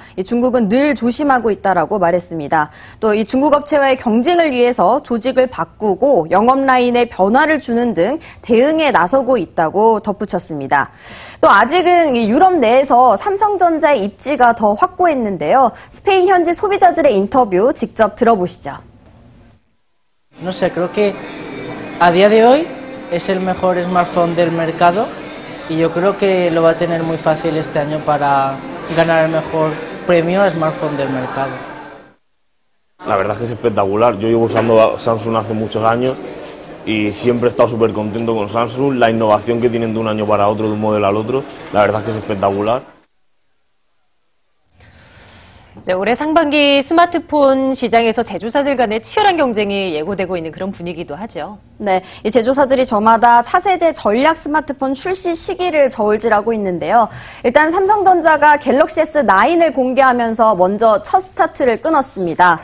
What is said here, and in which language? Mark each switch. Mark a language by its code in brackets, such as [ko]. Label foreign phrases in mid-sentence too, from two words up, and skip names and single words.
[ko] 중국은 늘 조심하고 있다라고 말했습니다. 또 이 중국 업체와의 경쟁을 위해서 조직을 바꾸고 영업 라인에 변화를 주는 등 대응에 나서고 있다고 덧붙였습니다. 또 아직은 유럽 내에서 삼성전자의 입지가 더 확고했는데요. 스페인 현지 소비자들의 인터뷰 직접 들어보시죠. [es] No sé, creo que a día de hoy es el mejor smartphone del mercado y yo creo que lo va a tener muy fácil este año para ganar el mejor premio al smartphone del mercado. La verdad es que es espectacular. Yo llevo usando Samsung hace muchos años y siempre he estado súper contento con Samsung. La innovación que tienen de un año para otro, de un modelo al otro, la verdad es que es espectacular. [ko] 네, 올해 상반기 스마트폰 시장에서 제조사들 간의 치열한 경쟁이 예고되고 있는 그런 분위기도 하죠. 네, 이 제조사들이 저마다 차세대 전략 스마트폰 출시 시기를 저울질하고 있는데요. 일단 삼성전자가 갤럭시 S9을 공개하면서 먼저 첫 스타트를 끊었습니다.